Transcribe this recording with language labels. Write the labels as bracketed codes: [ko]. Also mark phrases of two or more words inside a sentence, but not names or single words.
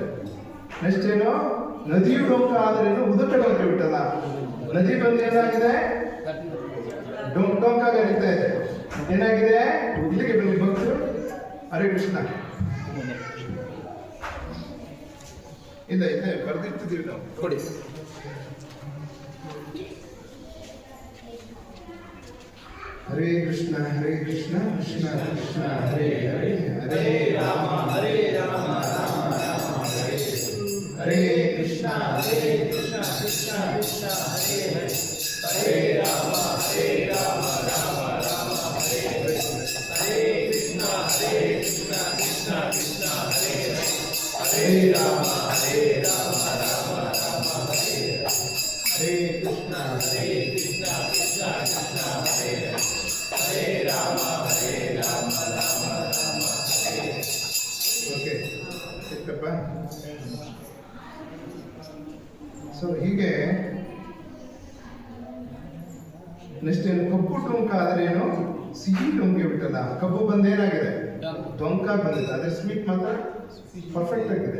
[kn] ನೆಕ್ಸ್ಟ್ ಏನು, ನದಿಯು ಡೊಂಕ ಆದ್ರೇನು ಉದಕ ಡೊಂಕ ಬಿಟ್ಟಲ್ಲ, ನದಿ ಬಂದು ಏನಾಗಿದೆ, ಡೊಂಕಾಗ ಹರಿತಾ ಇದೆ. ಏನಾಗಿದೆ, ಇಲ್ಲಿಗೆ ಬನ್ನಿ ಭಕ್ತರು. [sa] ಹರೇ ಕೃಷ್ಣ [kn] ಇಲ್ಲ ಇದೆ ಬರ್ದಿರ್ತಿದೀವಿ ನಾವು, ಕೊಡಿ. [sa] ಹರೇ ಕೃಷ್ಣ ಕೃಷ್ಣ ಕೃಷ್ಣ ಹರೇ ಹರೇ, ಹರೇ ರಾಮ ಹರೇ ರಾಮ ರಾಮ ರಾಮ ಹರೇ ಹರೇ, ಕೃಷ್ಣ ಕೃಷ್ಣ ಕೃಷ್ಣ ಕೃಷ್ಣ ಹರೇ ಹರೇ, ಹರೇ ರಾಮ ರಾಮ ರಾಮ ಹರೇ ಹರೇ, ಹರೇ ಕೃಷ್ಣ ಕೃಷ್ಣ ಕೃಷ್ಣ ಹರೇ ಹರೇ, ಹರೇ ರಾಮ ರಾಮ ರಾಮ ಹರೇ ಹರೇ, ಕೃಷ್ಣ ಕೃಷ್ಣ ಕೃಷ್ಣ ಹರೇ ಹರೇ, ಹರೇ ರಾಮ ರಾಮ ರಾಮ ಹರೇ. [kn] ಓಕೆ, ಸಿಕ್ತಪ್ಪ. ಸೊ ಹೀಗೆ ನೆಕ್ಸ್ಟ್ ಏನು, ಕಪ್ಪು ಟೊಂಕ ಆದ್ರೆ ಏನು, ಸಿಹಿ ಟೊಂಕೆ ಬಿಟ್ಟಲ್ಲ, ಕಬ್ಬು ಬಂದೇನಾಗಿದೆ, ಟೊಂಕ ಬಂದಿದೆ, ಅದೇ ಸ್ವೀಟ್ ಮಾತ್ರ ಪರ್ಫೆಕ್ಟ್ ಆಗಿದೆ.